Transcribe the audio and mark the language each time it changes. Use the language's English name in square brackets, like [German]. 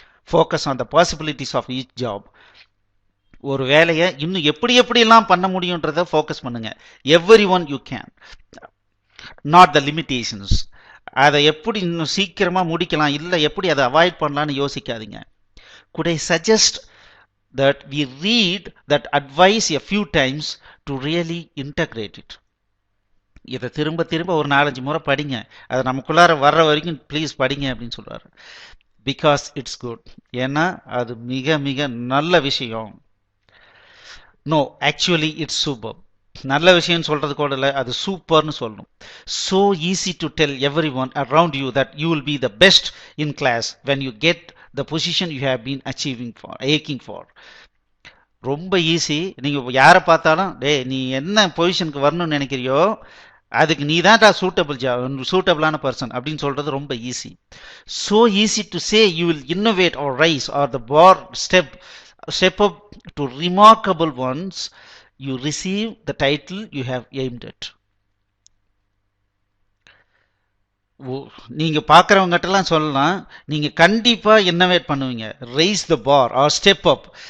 [English] Focus on the possibilities of each job. [Tamil] ஒரு வேலையை இன்னும் எப்படியெல்லாம் பண்ண முடியுன்றத ஃபோக்கஸ் பண்ணுங்க. [English] Every one you can, not the limitations. [Tamil] அதை எப்படி இன்னும் சீக்கிரமாக முடிக்கலாம், இல்லை எப்படி அதை அவாய்ட் பண்ணலான்னு யோசிக்காதீங்க. [English] could I suggest that we read that advice a few times to really integrate it. [Tamil] இதை திரும்ப ஒரு 4-5 முறை படிங்க. அதை நமக்குள்ளார வர்ற வரைக்கும் ப்ளீஸ் படிங்க அப்படின்னு சொல்றாரு. [English] because it's good, [Tamil] ஏன்னா அது மிக மிக நல்ல விஷயம். [English] No, actually it's super. [Tamil] நல்ல விஷயம் சொல்றது கூட இல்லை, அது சூப்பர்னு சொல்லணும். [English] so easy to tell everyone around you that you will be the best in class when you get the position you have been aching for. [Tamil] ரொம்ப ஈஸி. நீங்க யாரை பார்த்தாலும், நீ என்ன பொசிஷனுக்கு வரணும்னு நினைக்கிறியோ அதுக்கு நீ தான் சூட்டபிளான பர்சன் அப்படின்னு சொல்றது ரொம்ப easy. [English] so easy to say you will innovate or rise or the bar step up to remarkable ones you receive the title you have aimed at. [Tamil] நீங்க பார்க்குறவங்ககிட்டலாம் சொல்லலாம், நீங்க கண்டிப்பா இன்னோவேட் பண்ணுவீங்க, [English] Raise the bar or step up.